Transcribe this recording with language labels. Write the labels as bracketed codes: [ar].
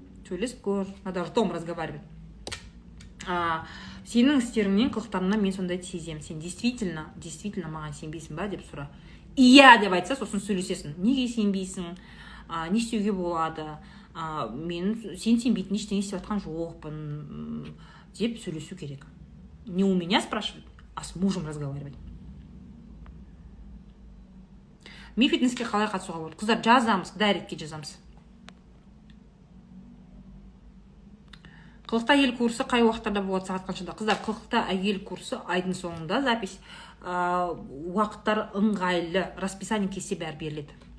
[kk] Сөйлесіп көр, [ru] надо ртом разговаривать. [kk] Сенің істеріңнен, қылықтарыңнан мен сондайды сезем. Сен действительно маған сенбейсің ба деп сұра. Иә деп айтса, сосын сөйлесесің. Неге сенбейсің? Не істеуге болады? Сен сенбейтін ештеңе істеп жатқан жоқпын деп сөйлесу керек. [ru] Не у меня спрашивать, а с мужем разговаривать. [kk] Ми фитнеске қалай қатысуға болады? Қыздар, жазамыз, дайректке жазамыз. Қылықта әйел курсы қай уақыттарда болады, сағат қаншада? Қыздар, қылықта әйел курсы айдың соңында запись. Уақыттар ыңғайлы, расписание кесте бәрі беріледі.